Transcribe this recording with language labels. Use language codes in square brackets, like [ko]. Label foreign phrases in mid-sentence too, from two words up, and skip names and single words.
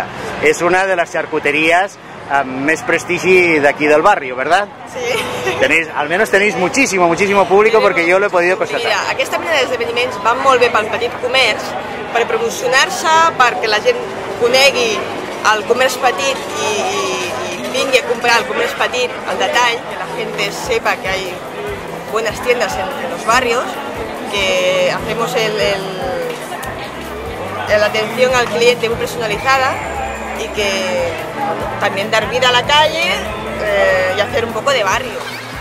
[es] Es una de las charcuterías [ca] amb més prestigi d'aquí [es] del barrio, ¿verdad? Sí. Al menos tenéis muchísimo público porque yo lo he podido constatar. [ca] Mira, aquesta mena d'esdeveniments van molt bé pel petit comerç, per promocionar-se, perquè la gent conegui el comerç petit i vingui a comprar el comerç petit al detall, [es] que la gente sepa que hay buenas tiendas en los barrios, que hacemos la atención al cliente muy personalizada y que también dar vida a la calle y hacer un poco de barrio.